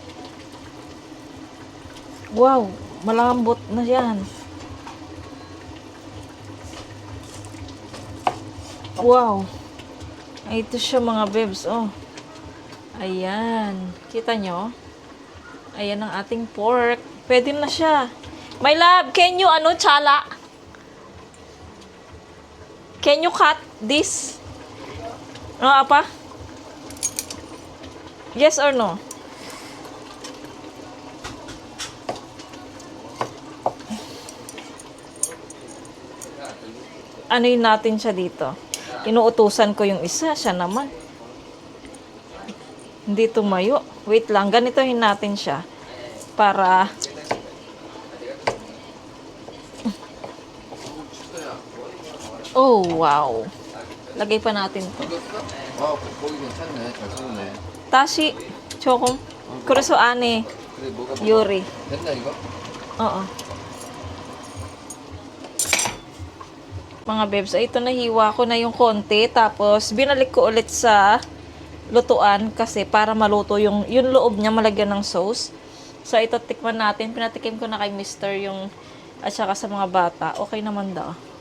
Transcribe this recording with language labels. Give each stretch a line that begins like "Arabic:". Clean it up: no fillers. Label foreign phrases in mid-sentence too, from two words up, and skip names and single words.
Filipino: Wow, malambot na yan. Wow. Ay, ito siya mga bebs. Oh. Ayan. Kita nyo? Ayan ang ating pork. Pwede na siya.
English: My love, can you chala? Can you cut this? Apa? Yes or no?
Filipino: Ano'y natin siya dito. Inuutusan ko yung isa. Siya naman. Hindi tumayo. Wait lang. Ganitohin natin siya. Para oh, wow. Lagay pa natin to.
Korean: 아, 거기 괜찮네. 잘 쏘네. Tashi, chokom. Kureso ane. 그래, 뭐가 Yuri. 됐나 이거?
Filipino: Oo. Mga bebs, ito nahiwa ko na yung konti. Tapos, binalik ko ulit sa lutuan kasi para maluto yung loob niya malagyan ng sauce. So, ito tikman natin. Pinatikim ko na kay Mr. yung at saka sa mga bata. Okay naman daw.